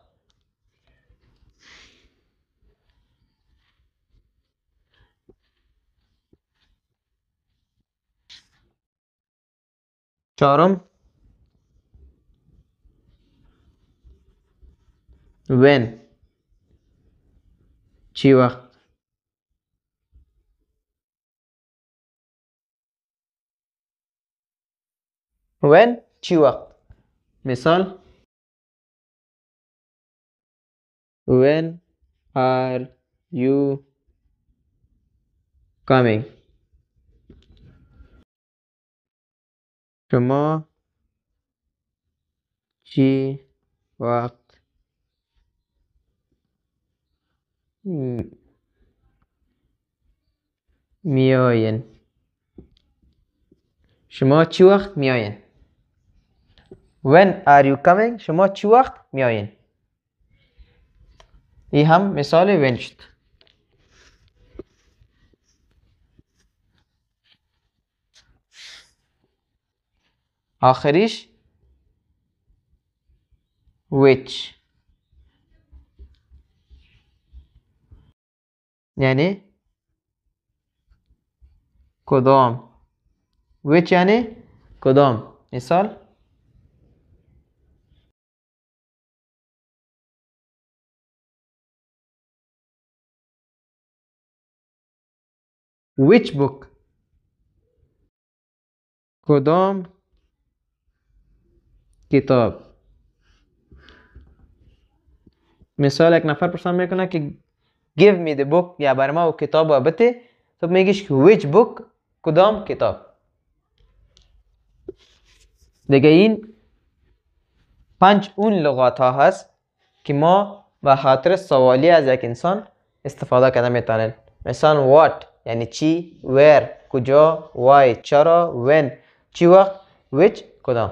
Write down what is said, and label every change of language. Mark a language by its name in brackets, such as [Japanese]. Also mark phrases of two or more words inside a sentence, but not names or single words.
[Persian] چهارم when چی وقت. when چی وقت. [English] مثال when are you coming؟ [Persian] شما چی وقت میاین؟ شما چی وقت میاین؟ [English] when are you coming [Persian] شما چی وقت میاین. این هم مثال when شد. آخریش which یعنی کدام. which یعنی کدام. مثال [English] which book [Persian] کدام کتاب. مثال یک نفر پرسان میکنه که [English] give me the book [Persian] یا بر ما او کتاب و بده، تو میگیش که [English] which book [Persian] کدام کتاب. دیگه این 5 اون لغات ها هست که ما به خاطر سوالی از یک انسان استفاده کرده میتونیم. مثلا what یعنی چی، where کجا، why چرا، when چی وقت، which کدام.